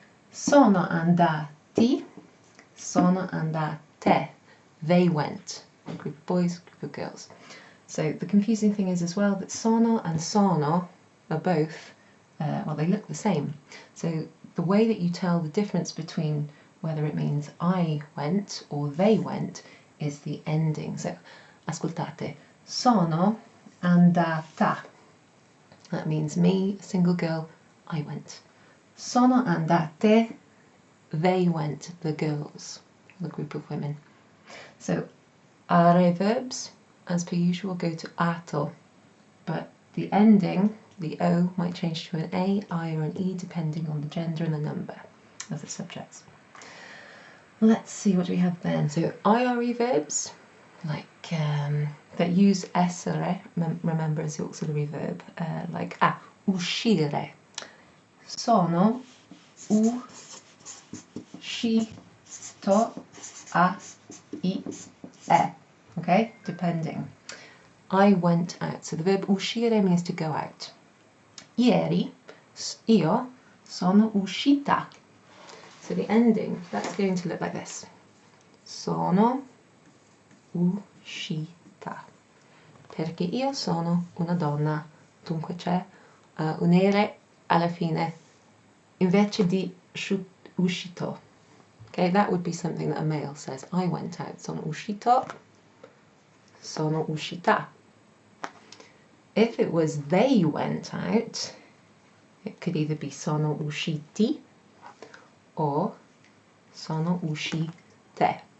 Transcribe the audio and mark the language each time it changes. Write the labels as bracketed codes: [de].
[it] Sono andati, sono andate, [en] they went, a group of boys, group of girls. So the confusing thing is as well that sono and sono are both, well, they look the same. So the way that you tell the difference between whether it means I went or they went is the ending. [it] So ascoltate, sono andata. [en] That means me, a single girl, I went. [it] Sono andate, [en] they went, the girls, the group of women. So are verbs, as per usual, go to ato, but the ending, the O, might change to an A, I, or an E, depending on the gender and the number of the subjects. Let's see what we have then. So IRE verbs, like that use essere, remember as the auxiliary verb, like uscire. [it] Sono uscito a I e. [en] Okay, depending. I went out. So the verb uscire means to go out. [it] Ieri, io Sono uscita. [en] So the ending, that's going to look like this. [it] Sono uscita. Perché io sono una donna. Dunque c'è un ere alla fine. Invece di uscito. [en] Okay, that would be something that a male says. I went out. [it] Sono uscito. Sono uscita. [en] If it was they went out, it could either be [it] sono usciti [en] or [it] sono uscite.